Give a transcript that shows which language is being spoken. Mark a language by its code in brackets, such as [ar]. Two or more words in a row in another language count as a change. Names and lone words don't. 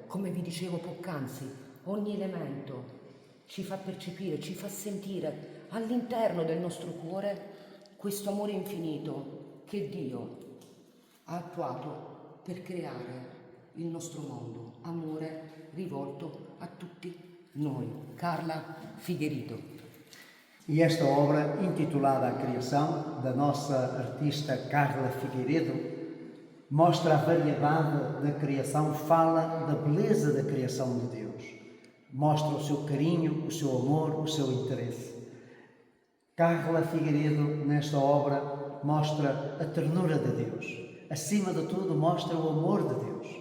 [it] Come vi dicevo poc'anzi, ogni elemento ci fa percepire, ci fa sentire all'interno del nostro cuore questo amore infinito che Dio ha attuato per creare il nostro mondo, amore rivolto a tutti noi. [pt] Carla Figueredo. E esta obra, intitulada A Criação, da nossa artista Carla Figueredo, mostra a variedade da criação, fala da beleza da criação de Deus, mostra o seu carinho, o seu amor, o seu interesse. Carla Figueredo, nesta obra, mostra a ternura de Deus, acima de tudo, mostra o amor de Deus.